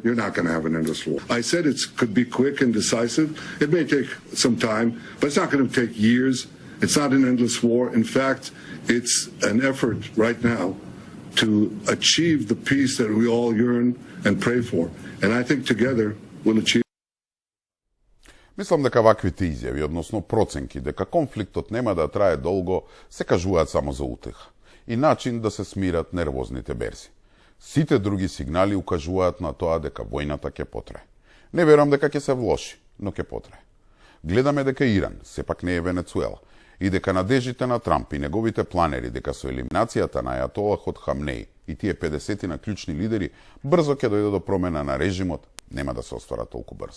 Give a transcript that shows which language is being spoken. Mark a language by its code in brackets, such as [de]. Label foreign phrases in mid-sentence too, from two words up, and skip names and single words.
[en] You're not going to have an endless war. I said it could be quick and decisive. It may take some time, but it's not going to take years. It's not an endless war. In fact, it's an effort right now to achieve the peace that we all yearn and pray for. And I think together we'll achieve. [mk] Мислам дека ваквите изјави, односно проценки дека конфликтот нема да трае долго, се кажуваат само за утеха и начин да се смират нервозните берзи. Сите други сигнали укажуваат на тоа дека војната ќе потрае. Не верувам дека ќе се влоши, но ќе потрае. Гледаме дека Иран сепак не е Венецуела и дека надежите на Трамп и неговите планери дека со елиминацијата на ајатолахот Хамнеи и тие 50 на клучни лидери брзо ќе дојде до промена на режимот, нема да се оствара толку брзо.